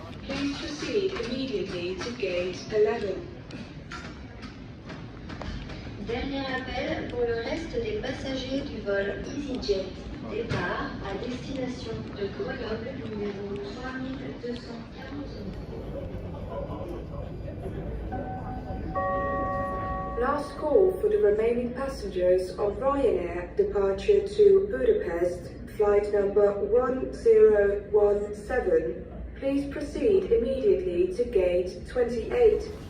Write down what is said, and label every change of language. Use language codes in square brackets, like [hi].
[en] Please proceed immediately to gate 11. [fr] Dernier appel pour le reste des passagers du vol EasyJet. Départ à destination de Grenoble numéro 3249. [en] Last call for the remaining passengers of Ryanair departure to Budapest, flight number 1017. Please proceed immediately to gate 28.